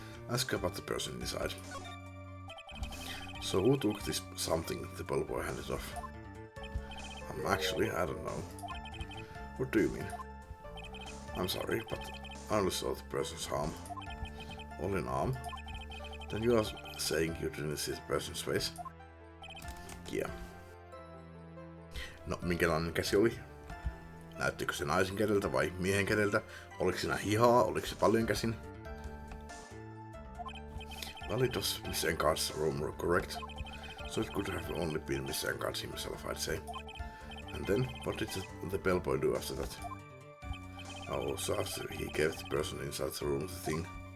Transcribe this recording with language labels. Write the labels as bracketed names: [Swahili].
[English] Ask about the person inside. So who took this something the bellboy handed off? Actually, I don't know. What do you mean? I'm sorry, but I only saw the person's arm. Only an arm? Then you are saying you didn't see the person's face? Yeah. [Finnish] No, minkälainen käsi oli? Näyttikö se naisen kädeltä vai miehen kädeltä? Oliko siinä hihaa? Oliko se paljon käsin? [English] Well, it was Miss Encard's room, correct? So it could have only been Miss Encard himself, I'd say. And then, what did the bellboy do after that? Oh, so after he gave the person inside the room the thing.